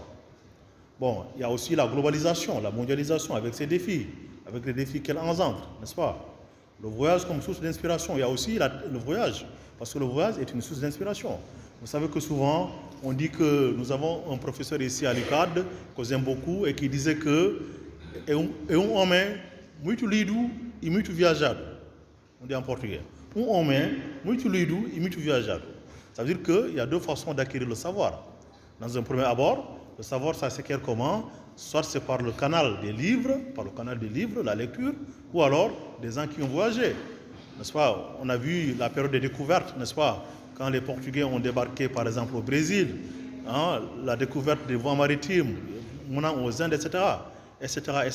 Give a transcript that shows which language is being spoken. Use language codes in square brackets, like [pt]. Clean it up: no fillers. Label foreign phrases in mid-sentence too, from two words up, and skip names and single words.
[fr] Bon, il y a aussi la globalisation, la mondialisation, avec ses défis, avec les défis qu'elle engendre, n'est-ce pas? Le voyage comme source d'inspiration. Il y a aussi le voyage, parce que le voyage est une source d'inspiration. Vous savez que souvent, on dit que nous avons un professeur ici à l'UCAD, que j'aime beaucoup, et qui disait que « un [pt] homem muito lido e muito viajado ». [fr] On dit en portugais. « Un [pt] homem muito lido e muito viajado ». [fr] Ça veut dire qu'il y a deux façons d'acquérir le savoir. Dans un premier abord, le savoir, ça s'acquiert comment? Soit c'est par le canal des livres, la lecture, ou alors des gens qui ont voyagé. N'est-ce pas? On a vu la période des découvertes, n'est-ce pas? Quand les Portugais ont débarqué, par exemple, au Brésil, la découverte des voies maritimes, menant aux Indes, etc., etc., etc.